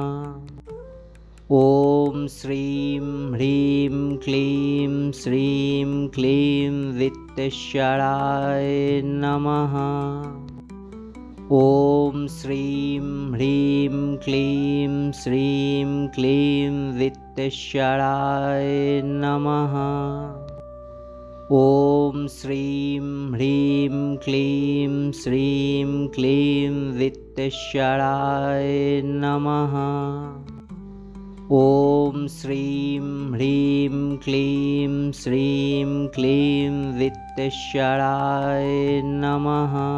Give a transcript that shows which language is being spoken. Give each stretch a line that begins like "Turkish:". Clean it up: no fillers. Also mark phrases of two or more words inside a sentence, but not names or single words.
Sanskrit: ওম শ্রীম হ্রিম ক্লিম শ্রীম ক্লিম বিত্তেশ্বরায় নমঃ। ওম শ্রীম হ্রিম ক্লিম শ্রীম ক্লিম বিত্তেশ্বরায় নমঃ। ॐ श्रीं ह्रीं क्लीं श्रीं क्लीं वित्तेश्वराय नमः। ॐ श्रीं ह्रीं क्लीं श्रीं क्लीं वित्तेश्वराय नमः।